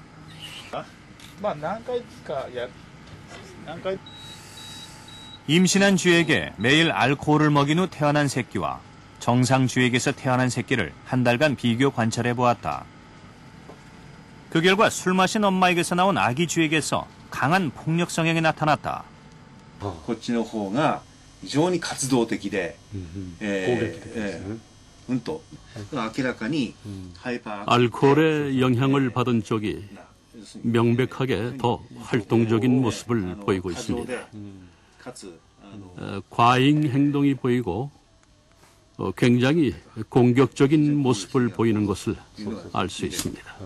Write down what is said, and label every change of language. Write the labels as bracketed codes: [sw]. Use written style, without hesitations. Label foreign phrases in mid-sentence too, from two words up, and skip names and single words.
[ko] 임신한 쥐에게 매일 알코올을 먹인 후 태어난 새끼와 정상 쥐에게서 태어난 새끼를 한 달간 비교 관찰해 보았다. 그 결과 술 마신 엄마에게서 나온 아기 쥐에게서 강한 폭력 성향이 나타났다. [ja] こっちの方が非常に活動的で、明らかに [ko] 알코올의 영향을 받은 쪽이 명백하게 더 활동적인 모습을 보이고 있습니다. 과잉 행동이 보이고 굉장히 공격적인 모습을 보이는 것을 알 수 있습니다.